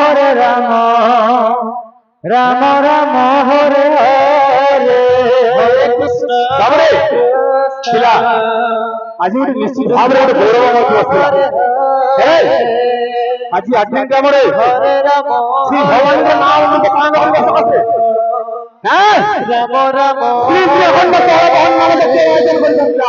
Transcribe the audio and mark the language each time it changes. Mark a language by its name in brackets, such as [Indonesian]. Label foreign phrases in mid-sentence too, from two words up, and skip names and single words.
[Odia] Rama Rama, Hare Hare. Hare Krishna, আজি ଗୋଟେ ନିଶ୍ଚିତ ଭାବରେ ଗୋଟେ ଗୌରବମୟ ଆଜି ଆଧ୍ୟାତ୍ମିକ ଗ୍ରାମରେ ଶ୍ରୀ ଭଗବାନଙ୍କ ନାମ ମତେ ପାଳନ କରିବା ସମସ୍ତେ Rama Rama, ଶ୍ରୀ ଶ୍ରୀ ଅଖଣ୍ଡ ଷୋହଳ ଭଗବାନ ନାମ ଜପ ଆୟୋଜନ କରିଥିଲା